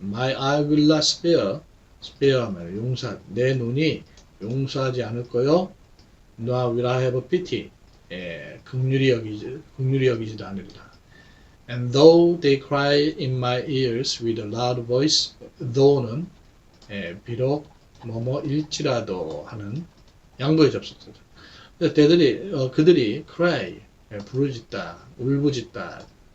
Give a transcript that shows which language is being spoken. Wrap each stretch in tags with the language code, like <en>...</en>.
<en>My eye will not spare</en> <ko>하면 용서 내 눈이 용서하지 않을 거요.</ko> <en>Nor will I have pity</en> <ko>긍휼히 여기지도 않으리라.</ko> <en>And though they cry in my ears with a loud voice though는</en> <ko>비록 뭐뭐일지라도 하는 양보의 접속사죠. 그들이 cry 부르짖다, 울부짖다.</ko>